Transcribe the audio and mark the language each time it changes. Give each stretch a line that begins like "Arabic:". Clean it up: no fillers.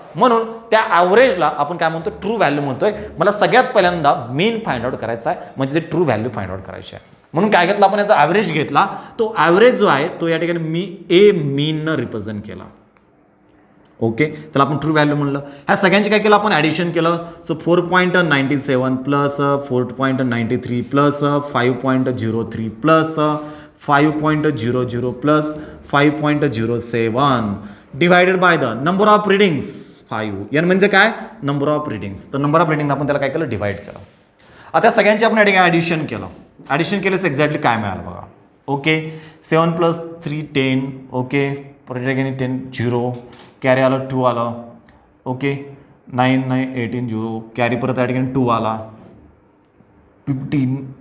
Marathi: म्हणून त्या ॲव्हरेजला आपण काय म्हणतो ट्रू व्हॅल्यू म्हणतोय. मला सगळ्यात पहिल्यांदा मीन फाइंड आउट करायचा आहे म्हणजे ट्रू व्हॅल्यू फाइंड आउट करायची आहे. म्हणून काय घेतला आपण याचा ॲव्हरेज घेतला. तो ॲव्हरेज जो आहे तो या ठिकाणी मी ए मीननं रिप्रेझेंट केला. ओके, त्याला आपण ट्रू व्हॅल्यू म्हणलं. ह्या सगळ्यांचे काय केलं आपण ॲडिशन केलं.
English: So 4.97 plus 4.93 plus 5.03 plus 5.00 plus 5.07 divided by the number of readings 5.
Marathi: N म्हणजे काय, नंबर ऑफ रिडिंग्स. तर नंबर ऑफ रिडिंग आपण त्याला काय केलं, डिवाइड केलं. आता सगळ्यांचे आपण या ठिकाणी ॲडिशन केलं. ॲडिशन केल्यास एक्झॅक्टली काय मिळालं बघा. ओके, 7 + 3 10. ओके, परत या ठिकाणी 10 0 कॅरी आलं 2 आलं. ओके, 9 9 18 0 कॅरी परत या ठिकाणी 2 आला 15.